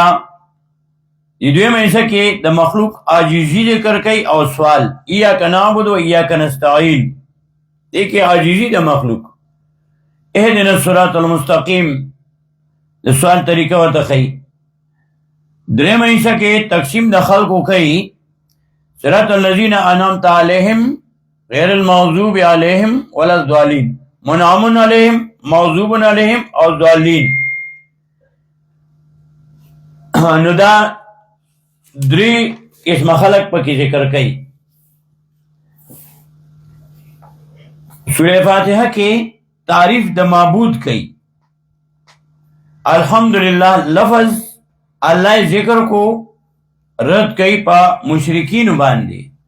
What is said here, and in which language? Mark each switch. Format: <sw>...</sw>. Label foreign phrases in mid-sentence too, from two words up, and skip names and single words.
<ps>یہ دویم حصہ کې د مخلوق عاجزی ذکر کوي او سوال،</ps> <ar>ایاک نعبد و ایاک نستعین،</ar> <ps>دې کې عاجزی د مخلوق،</ps> <ar>اهدنا الصراط المستقیم</ar> <ps>د سوال طریقه ورته ښیي. دریم حصہ کې تقسیم د خلقو کوي،</ps> <ar>صراط الذین انعمت علیہم غیر المغضوب علیہم ولا الضالین، منعم علیہم، مغضوب علیہم اور ضالین.</ar> <ps>نو دا 3 قسم خلق پکې ذکر کوي. سورہ فاتحه کې تعریف د معبود کوي. الحمدللہ لفظ الله ذکر کو رد کوي په مشرکین باندې.</ps>